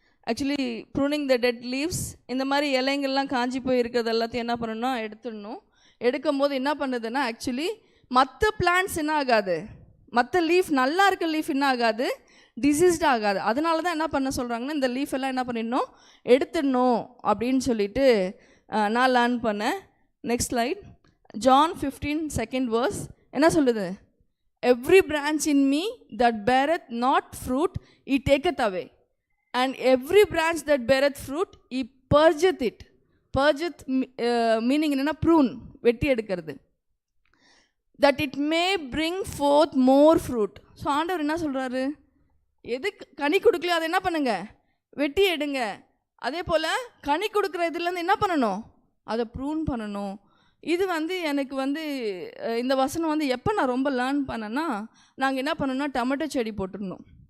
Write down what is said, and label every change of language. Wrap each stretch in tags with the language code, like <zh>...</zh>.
<ta>Actually</ta> <en>pruning the dead leaves,</en> <ta>இந்த மாதிரி இலைங்கள்லாம் காஞ்சி போய் இருக்கிறது எல்லாத்தையும் என்ன பண்ணணும்னா எடுத்துடணும். எடுக்கும் போது என்ன பண்ணுதுன்னா, ஆக்சுவலி மற்ற பிளான்ட்ஸ் என்ன ஆகாது, மற்ற லீஃப் நல்லா இருக்க லீஃப் என்ன ஆகாது, டிசீஸ்டாக ஆகாது. அதனால தான் என்ன பண்ண சொல்கிறாங்கன்னா, இந்த லீஃப் எல்லாம் என்ன பண்ணிடணும், எடுத்துடணும் அப்படின்னு சொல்லிட்டு நான் லேர்ன் பண்ணேன். Next slide.</ta> <en>John 15, 2nd verse</en> <ta>என்ன சொல்லுது?</ta> <en>Every branch in me that beareth not fruit he taketh away, and every branch that beareth fruit he purgeth it. Purgeth meaning</en> <ta>என்னன்னா prune, வெட்டி எடுக்கிறது.</ta> <en>That it may bring forth more fruit.</en> <ta>So ஆண்டவர் என்ன சொல்கிறாரு, எது கனி கொடுக்கலையோ அதை என்ன பண்ணுங்க, வெட்டி எடுங்க. அதே போல் கனி கொடுக்குற இதுலேருந்து என்ன பண்ணணும், அதை ப்ரூன் பண்ணணும். இது வந்து எனக்கு வந்து இந்த வசனம் வந்து எப்போ நான் ரொம்ப லேர்ன் பண்ணேன்னா, நாங்கள் என்ன பண்ணோன்னா டொமேட்டோ செடி போட்டிருந்தோம்.</ta>